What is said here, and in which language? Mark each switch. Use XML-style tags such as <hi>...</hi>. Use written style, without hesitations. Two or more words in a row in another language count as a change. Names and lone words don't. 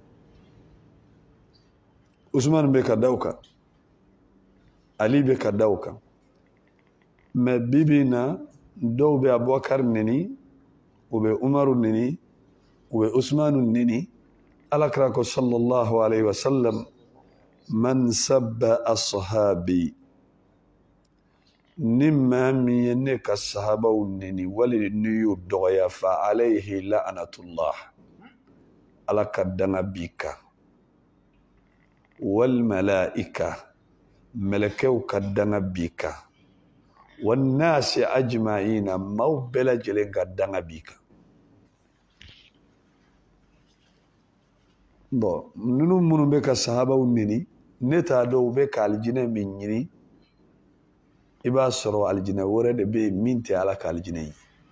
<bm>Usman be ka daw kan Ali be ka daw kan mais bibi na dɔw be Abubakar neni u be Umaru neni u be Usmanu neni Alakira ko</bm> <ar>صلى الله عليه وسلم من سب أصحابي</ar> <bm>ni maa min ye ne ka sahabaw neni wali ni y'u dɔgɔya</bm> <ar>فعليه لعنة الله</ar> <bm>Ala ka danga b'i kan</bm> <ar>والملائكة</ar> <bm>mɛlɛkɛw ka danga b'i kan</bm> <ar>والناس أجمعين</ar> <bm>maaw bɛɛ lajɛlen ka danga b'i kan bon ninnu minnu bɛ ka sahabaw neni ne t'a dɔn u bɛ ka alijinɛ min ɲini I b'a sɔrɔ alijinɛ wɛrɛ de bɛ yen min tɛ Ala ka alijinɛ ye</bm>